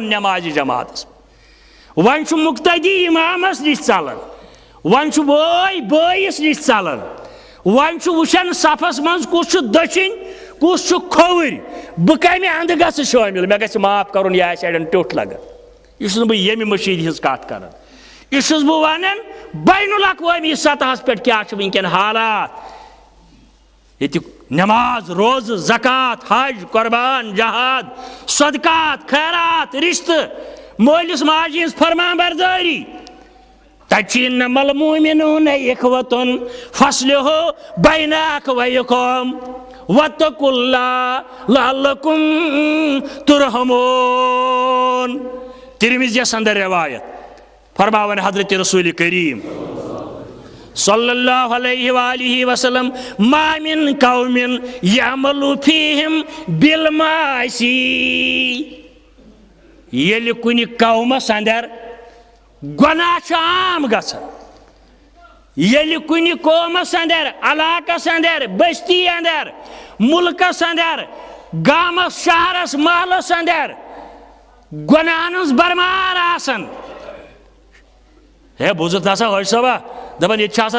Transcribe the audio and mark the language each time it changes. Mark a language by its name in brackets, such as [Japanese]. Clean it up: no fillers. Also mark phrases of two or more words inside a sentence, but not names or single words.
[Kashmiri] نمازِ جماعتس وۄنۍ چھُ مقتدی امامس نِش ژلان وۄنۍ چھُ بٲے بٲیِس نِش ژلان وۄنۍ چھُ وٕچھان صفس منٛز کُس چھُ دٔچھِنۍ کُس چھُ کھووٕرۍ بہٕ کمہِ اندٕ گژھٕ شٲمِل مےٚ گژھِ معاف کرُن یہِ آسہِ اڑٮ۪ن ٹیوٚٹھ لگان یہِ چھُس نہٕ بہٕ ییٚمہِ مٔشیٖد ہِنٛز کتھ کران یہِ چھُس بہٕ ونان بین الاقوٲمی سطحس پٮ۪ٹھ کیٛاہ چھِ وٕنکٮ۪ن حالات ییٚتیُک نماز روزٕ زکات حج قربان جہاد صدقات خیرات رشتہٕ مٲلِس ماجہِ ہِنٛز فرمان بردٲری تتہِ چھِ [Arabic] انما المؤمنون اخوة فاصلحوا بین اخویکم واتقوا اللہ لعلکم ترحمون [Kashmiri] ترمذیَس اندر روایت فرماوان حضرت رسول کریم [Arabic] صلی اللہ علیہ وآلہ وسلم ما من قوم یعمل فیہم بالمعاصی [Kashmiri] ییٚلہِ کُنہِ قومس اندر گۄناہ چھُ عام گژھان ییٚلہِ کُنہِ قومس اندر علاقس اندر بستی اندر ملکس اندر گامس شہرس محلس اندر گۄناہن ہٕنٛز برمار آسان ہے بوٗزِتھ نسا حٲج صٲبا دپان ییٚتہِ چھِ آسان